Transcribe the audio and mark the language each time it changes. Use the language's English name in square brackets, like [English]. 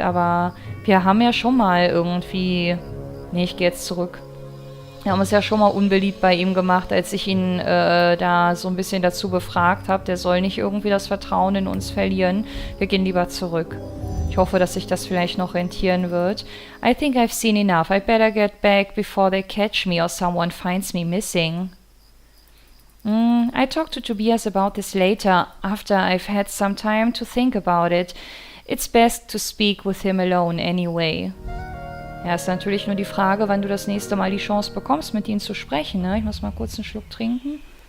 [German] Aber wir haben ja schon mal irgendwie... Nee, ich gehe jetzt zurück. Wir haben es ja schon mal unbeliebt bei ihm gemacht, als ich ihn da so ein bisschen dazu befragt habe. Der soll nicht irgendwie das Vertrauen in uns verlieren. Wir gehen lieber zurück. Ich hoffe, dass sich das vielleicht noch rentieren wird. [English] I think I've seen enough. I better get back before they catch me or someone finds me missing. I talk to Tobias about this later, after I've had some time to think about it. It's best to speak with him alone anyway. [German] Ja, ist natürlich nur die Frage, wann du das nächste Mal die Chance bekommst, mit ihm zu sprechen, ne? Ich muss mal kurz einen Schluck trinken.